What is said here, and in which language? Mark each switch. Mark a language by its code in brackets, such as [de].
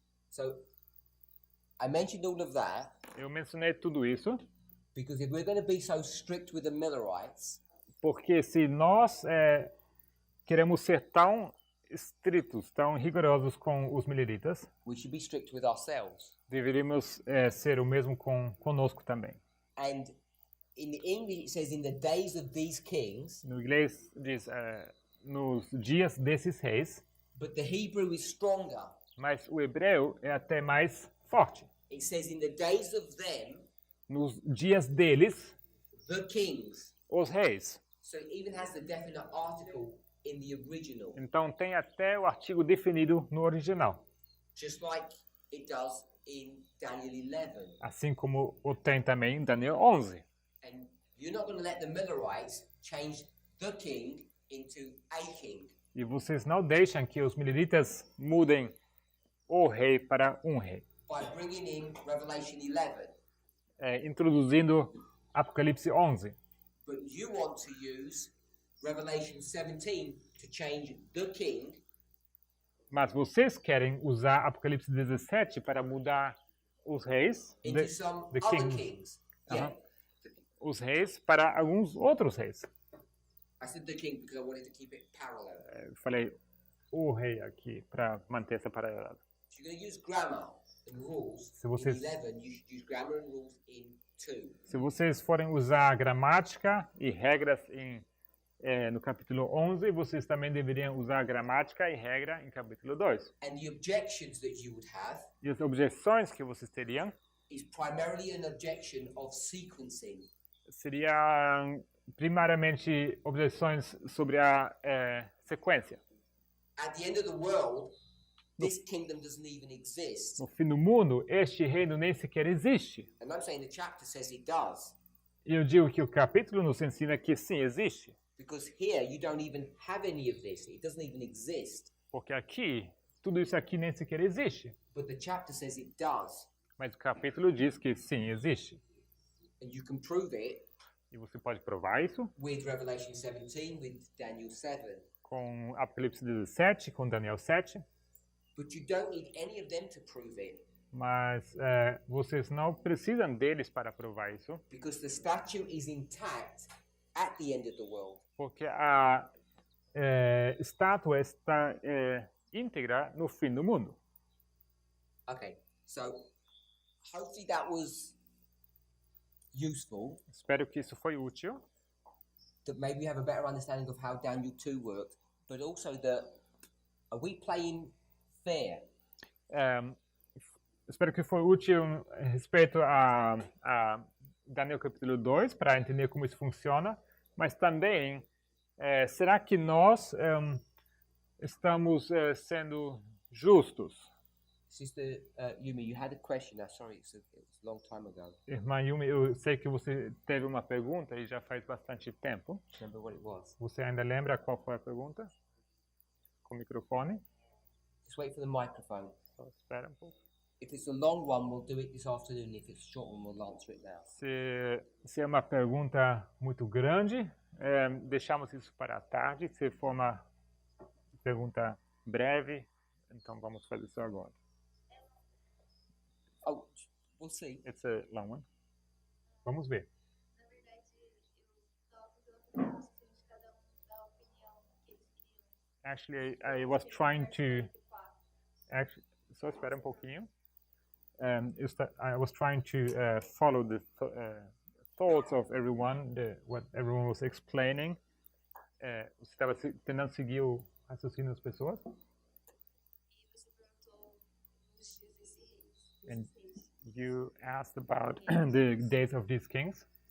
[en] So I mentioned all of that [pt] Eu mencionei tudo isso [en] because if we're going to be so strict with the Millerites, [pt] porque se nós queremos ser tão estritos, tão rigorosos com os mileritas, [en] we should be strict with ourselves. [pt] deveríamos ser o mesmo conosco também. [en] And in English it says, in the days of these kings, [pt] No inglês diz, nos dias desses reis, [en] but the Hebrew is stronger. [pt] mas o hebreu é até mais forte. [en] It says, in the days of them, [pt] Nos dias deles, [en] the kings. [pt] os reis. [en] So it even has the definite article in the original, [pt] Então tem até o artigo definido no original, [en] just like it does in Daniel 11. [pt] assim como o tem também em Daniel 11. [en] And you're not going to let the Millerites change the king into a king. [pt] E vocês não deixam que os mileritas mudem o rei para um rei, [en] By bringing in Revelation 11. [pt] introduzindo Apocalipse 11. [en] But you want to use Revelation 17 to change the king [pt] Mas vocês querem usar Apocalipse 17 para mudar os reis, [en] into some the other kings. kings. Yeah. [pt] Os reis para alguns outros reis. [en] I said the king because I wanted to keep it parallel. [pt] Eu falei o rei aqui para manter essa paralelidade. [en] So you're going to use grammar and rules [pt] Se vocês- [en] in 11, you should use grammar and rules in 2. [pt] Se vocês forem usar gramática e regras no capítulo 11, vocês também deveriam usar gramática e regra em capítulo 2. [en] And the objections that you would have [pt] E as objeções que vocês teriam [en] is primarily an objection of sequencing. [pt] seriam primariamente objeções sobre a sequência. [en] At the end of the world, this kingdom doesn't even exist. [pt] No fim do mundo, este reino nem sequer existe. [en] And I'm saying the chapter says it does. [pt] E eu digo que o capítulo nos ensina que sim, existe. [en] Because here you don't even have any of this. It doesn't even exist. [pt] Porque aqui, tudo isso aqui nem sequer existe. [en] But the chapter says it does. [pt] Mas o capítulo diz que sim, existe. [en] And you can prove it [pt] E você pode provar isso [en] with Revelation 17, with Daniel 7. [pt] com Apocalipse 17, com Daniel 7. [en] But you don't need any of them to prove it. [pt] Mas vocês não precisam deles para provar isso. [en] Because the statue is intact at the end of the world. [pt] Porque a estátua está íntegra no fim do mundo. [en] Okay, so hopefully that was useful. [pt] Espero que isso foi útil. [en] That maybe you have a better understanding of how Daniel 2 worked, but also that are we playing fair? [pt] Espero que foi útil a respeito a Daniel capítulo 2, para entender como isso funciona, mas também, será que nós estamos sendo justos? [en] Sister Yumi, you had a question. Sorry, it was a long time ago. [pt] Irmã Yumi, eu sei que você teve uma pergunta e já faz bastante tempo. [en] Remember what it was? [pt] Você ainda lembra qual foi a pergunta? Com o microfone. [en] Just wait for the microphone. [pt] Só espera um pouco. [en] If it's a long one, we'll do it this afternoon. If it's a short one, we'll answer it now. [pt] Se é uma pergunta muito grande, deixamos isso para a tarde. Se for uma pergunta breve, então vamos fazer isso agora. [en] Oh, we'll see. It's a long one. [pt] Vamos ver. Na verdade, eu estava fazendo a pergunta se cada dar a opinião que eles queriam. [en] Actually, I was trying to... [pt] Só espera um pouquinho. [en] I was trying to follow the thoughts of everyone, what everyone was explaining. [pt] Você estava tentando seguir o raciocínio das pessoas? E você perguntou os dias desse reis. [en] And you asked about the days of these kings.